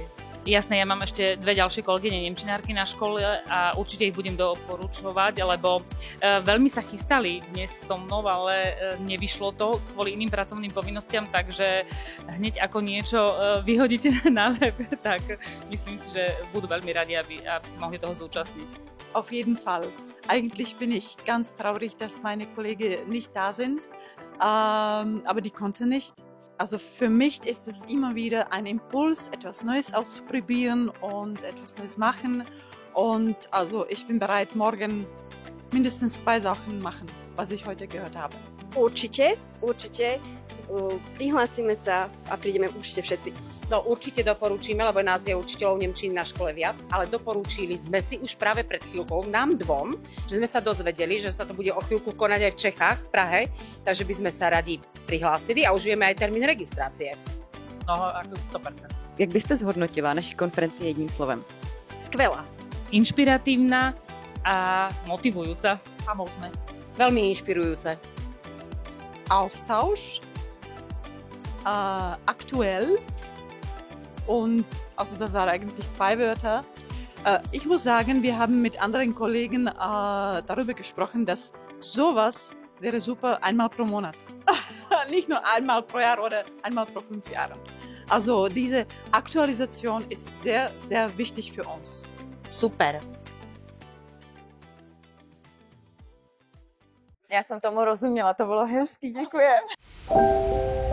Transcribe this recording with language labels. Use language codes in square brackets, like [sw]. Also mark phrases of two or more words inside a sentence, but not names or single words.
[sk] Jasné, ja mám ešte dve ďalšie kolegyne nemčinárky na škole a určite ich budem doporučovať, lebo veľmi sa chystali dnes so mnou, ale nevyšlo to kvôli iným pracovným povinnostiam, takže hneď ako niečo vyhodíte na web, tak myslím si, že budú veľmi radi, aby si mohli toho zúčastniť. [de] Auf jeden Fall. Eigentlich bin ich ganz traurig, dass meine Kollegen nicht da sind, aber die konnte nicht. Also für mich ist es immer wieder ein Impuls, etwas Neues auszuprobieren und etwas Neues machen. Und also ich bin bereit, morgen mindestens 2 Sachen machen, was ich heute gehört habe. [sk] Určite. Prihlásime sa a prídeme určite všetci. No určite doporučíme, lebo nás je učiteľov nemčiny na škole viac, ale doporučili sme si už práve pred chvíľkou, nám dvom, že sme sa dozvedeli, že sa to bude o chvíľku konať aj v Čechách, v Prahe, takže by sme sa radi prihlásili a už vieme aj termín registrácie. No ako 100%. [cs] Jak byste zhodnotila naši konferenci jedním slovem? [sk] Skvelá. Inšpiratívna a motivujúca. Famózne. Veľmi inšpirujúce. [de] Austausch, aktuell und, also das waren eigentlich 2 Wörter. Ich muss sagen, wir haben mit anderen Kollegen darüber gesprochen, dass sowas wäre super einmal pro Monat. Nicht nur einmal pro Jahr oder einmal pro 5 Jahre. Also diese Aktualisation ist sehr, sehr wichtig für uns. Super. [cs] Já jsem tomu rozuměla, to bylo hezký, děkuji.